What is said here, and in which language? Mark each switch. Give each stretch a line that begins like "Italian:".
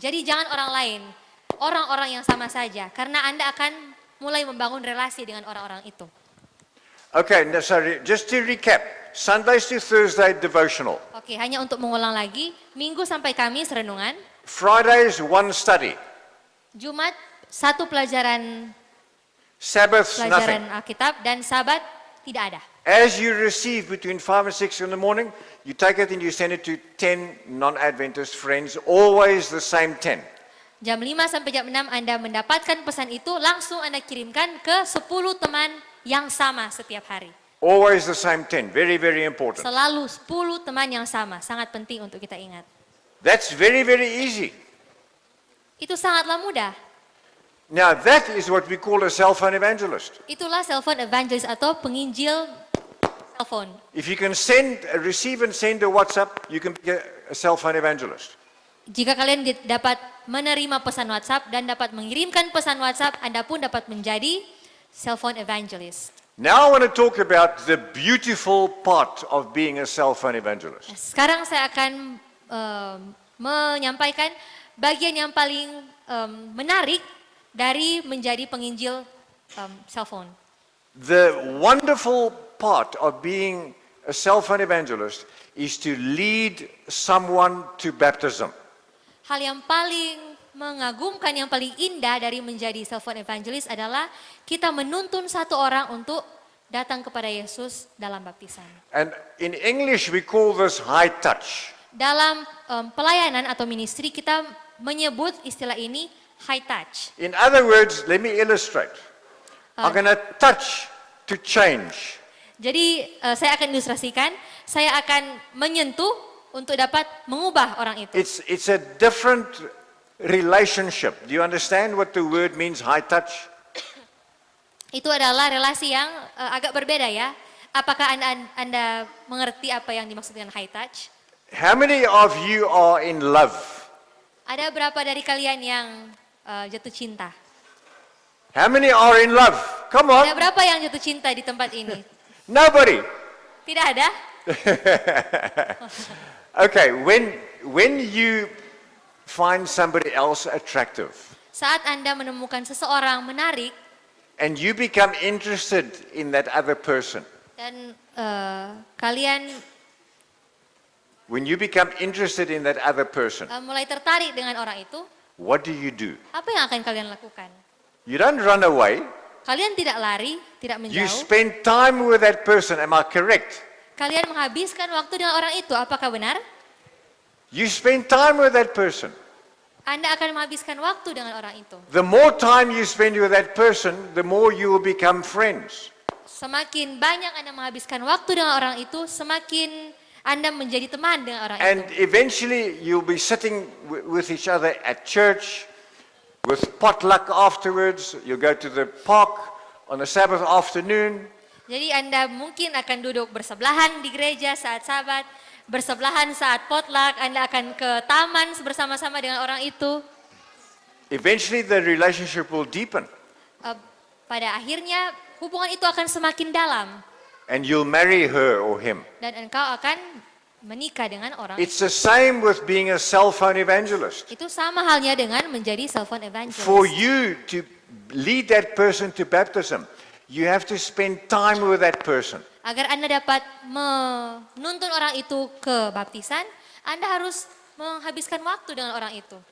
Indonesian: Jadi jangan orang lain, orang-orang yang sama saja, karena Anda akan mulai membangun relasi dengan orang-orang itu.
English: Okay, now, sorry, just to recap, Sundays to Thursday devotional,
Indonesian: Oke, hanya untuk mengulang lagi, Minggu sampai Kamis renungan,
English: Fridays one study,
Indonesian: Jumat satu pelajaran
English: Sabbaths nothing.
Indonesian: Alkitab, dan Sabat tidak ada.
English: As you receive between 5 and 6 in the morning, you take it and you send it to 10 non-Adventist friends, always the same 10.
Indonesian: Jam 5 sampai jam 6 Anda mendapatkan pesan itu, langsung Anda kirimkan ke 10 teman yang sama setiap hari.
English: Always the same 10, very, very important.
Indonesian: Selalu 10 teman yang sama, sangat penting untuk kita ingat.
English: That's very, very easy.
Indonesian: Itu sangatlah mudah.
English: Now that is what we call a cell phone evangelist.
Indonesian: Itulah cellphone evangelist atau penginjil cellphone.
English: If you can receive and send a WhatsApp, you can be a cell phone evangelist.
Indonesian: Jika kalian dapat menerima pesan WhatsApp dan dapat mengirimkan pesan WhatsApp, Anda pun dapat menjadi cellphone evangelist.
English: Now I want to talk about the beautiful part of being a cell phone evangelist.
Indonesian: Sekarang saya akan menyampaikan bagian yang paling menarik dari menjadi penginjil cellphone.
English: The wonderful part of being a cell phone evangelist is to lead someone to baptism.
Indonesian: Hal yang paling mengagumkan, yang paling indah dari menjadi cellphone evangelist adalah kita menuntun satu orang untuk datang kepada Yesus dalam baptisan.
English: And in English we call this high touch.
Indonesian: Dalam pelayanan atau ministry kita menyebut istilah ini high touch.
English: In other words, let me illustrate. I'm going to touch to change.
Indonesian: Jadi saya akan ilustrasikan, saya akan menyentuh untuk dapat mengubah orang itu.
English: It's a different relationship. Do you understand what the word means, high touch?
Indonesian: Itu adalah relasi yang agak berbeda ya. Apakah Anda mengerti apa yang dimaksud dengan high touch?
English: How many of you are in love?
Indonesian: Ada berapa dari kalian yang jatuh cinta?
English: How many are in love? Come
Indonesian: Ada
English: on.
Indonesian: berapa yang jatuh cinta di tempat ini?
English: Nobody.
Indonesian: Tidak ada?
English: Okay, when you find somebody else attractive
Indonesian: Saat Anda menemukan seseorang menarik
English: and you become interested in that other person,
Indonesian: dan kalian
English: when you become interested in that other person,
Indonesian: mulai tertarik dengan orang itu,
English: what do you do?
Indonesian: apa yang akan kalian lakukan?
English: You don't run away.
Indonesian: Kalian tidak lari, tidak
English: You
Indonesian: menjauh.
English: spend time with that person. Am I correct?
Indonesian: Kalian menghabiskan waktu dengan orang itu, apakah benar?
English: You spend time with that person.
Indonesian: Anda akan menghabiskan waktu dengan orang itu.
English: The more time you spend with that person, the more you will become friends.
Indonesian: Semakin banyak Anda menghabiskan waktu dengan orang itu, semakin Anda menjadi teman dengan orang
English: And
Indonesian: itu.
English: eventually you'll be sitting with each other at church, with potluck afterwards. You'll go to the park on a Sabbath afternoon.
Indonesian: Jadi Anda mungkin akan duduk bersebelahan di gereja saat Sabat, bersebelahan saat potluck, Anda akan ke taman bersama-sama dengan orang itu.
English: Eventually the relationship will deepen
Indonesian: Pada akhirnya hubungan itu akan semakin dalam
English: and you'll marry her or him.
Indonesian: dan engkau akan menikah dengan orang.
English: It's the same with being a cell phone evangelist.
Indonesian: Itu sama halnya dengan menjadi cell phone evangelist.
English: For you to lead that person to baptism, you have to spend time with that person.
Indonesian: Agar Anda dapat menuntun orang itu ke baptisan, Anda harus menghabiskan waktu dengan orang itu.